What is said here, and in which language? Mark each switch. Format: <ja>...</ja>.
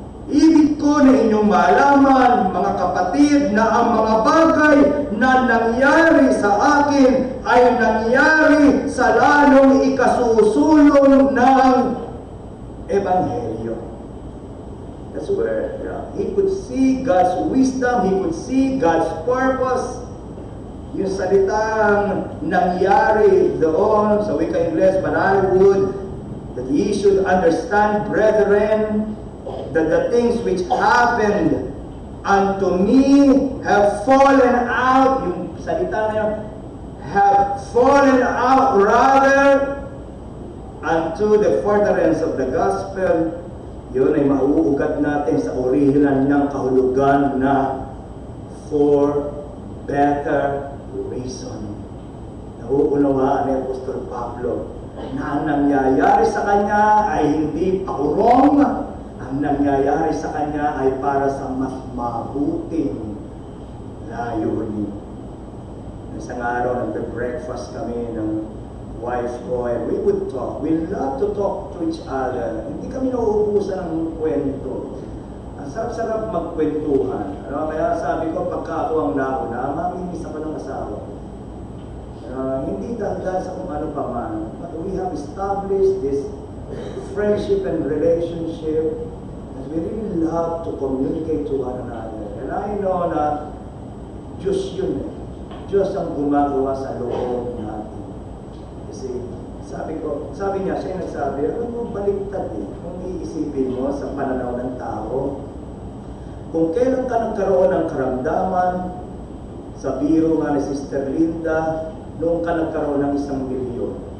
<tl>Ibig ko na inyong malaman, mga kapatid, na ang mga bagay na nangyari sa akin ay nangyari sa lalong ikasusulong ng Ebanghelyo.</tl> <en>That's where he could see God's wisdom, he could see God's purpose.</en> <tl>Yung salitang nangyari doon sa wika Ingles,</tl> <en>but I would that ye should understand, brethren, that the things which happened unto me have fallen out,</en> <tl>yung salita na yun,</tl> <en>have fallen out rather unto the furtherance of the gospel.</en> <tl>Yun ay mauugat natin sa orihinal ng kahulugan na</tl> <en>for better reason.</en> <tl>Nauunawaan ni Apostol Pablo na ang nangyayari sa kanya ay hindi pakurong. Ang nangyayari sa kanya ay para sa mas mabuting layunin. Isang araw, nagbe-breakfast kami ng wife ko,</tl> <en>and we would talk. We love to talk to each other.</en> <tl>Hindi kami nauubusan ng kwento. Ang sarap-sarap magkwentuhan. Kaya sabi ko, pagka ako ang nauna, maminis ako ng asawa ko. Hindi dahil sa kung ano pa man.</tl> <en>But we have established this friendship and relationship that we really love to communicate to one another. And I know</en> <tl>na Diyos yun eh. Diyos ang gumagawa sa loob natin. Kasi sabi niya, siya yung nagsabi, ano mo baliktad eh. Kung iisipin mo sa pananaw ng tao, Kung kailan ka nagkaroon ng karamdaman, sa biro nga ni Sister Linda, noong ka nagkaroon ng 1,000,000.</tl>